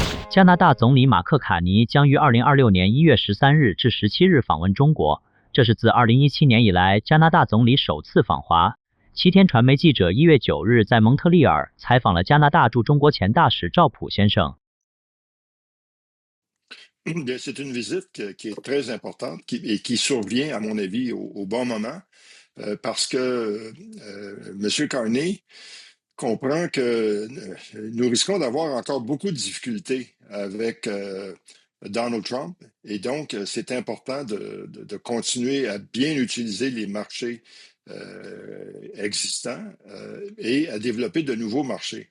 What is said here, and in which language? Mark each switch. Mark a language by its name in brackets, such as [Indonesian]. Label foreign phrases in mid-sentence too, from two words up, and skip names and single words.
[Chinese] 加拿大总理马克·卡尼将于2026年1月13日至17日访问中国，这是自2017年以来加拿大总理首次访华。齐天传媒记者1月9日在蒙特利尔采访了加拿大驻中国前大使赵普先生。 [French] C'est une visite qui est très importante et qui survient, à mon avis, au bon moment, parce que M. Carney comprend que nous risquons d'avoir encore beaucoup de difficultés avec Donald Trump, et donc c'est important de continuer à bien utiliser les marchés existants et à développer de nouveaux marchés.